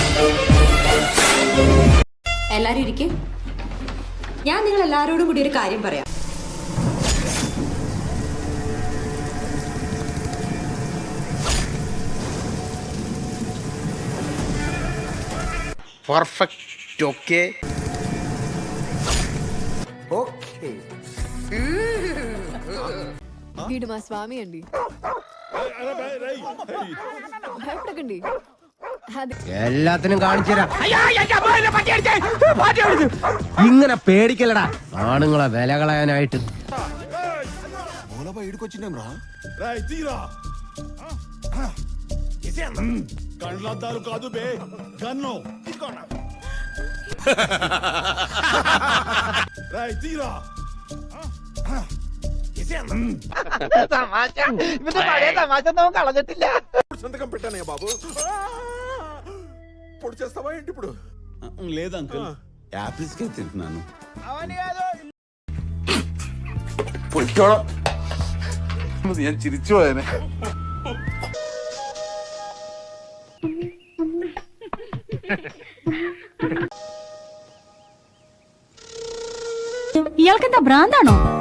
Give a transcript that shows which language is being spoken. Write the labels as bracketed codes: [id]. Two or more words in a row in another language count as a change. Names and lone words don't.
[ml] എല്ലാരും ഇരിക്കെ. ഞാൻ നിങ്ങൾ എല്ലാവരോടും കൂടി ഒരു കാര്യം പറയാം. [en] Perfect. Okay [te] వీడు మా స్వామి అండి. భయపడకండి. [ml] എല്ലാത്തിനും കാണിച്ചുതരാം. ഇങ്ങനെ പേടിക്കലടാ ആണുങ്ങളെ വില കളയാനായിട്ട്. [te] కళ్ళద్దాలు కాదు బే గన్ను తీరా సంతకం పెట్టానే బాబు. పొడి చేస్తావా ఏంటి ఇప్పుడు? లేదు అంకుల్, యాపిల్స్ కే తింటున్నాను. [ml] പൊയ്ക്കോളാം. ഞാൻ ചിരിച്ചു പോയനെ. ഇയാൾക്കെന്താ ഭ്രാന്താണോ?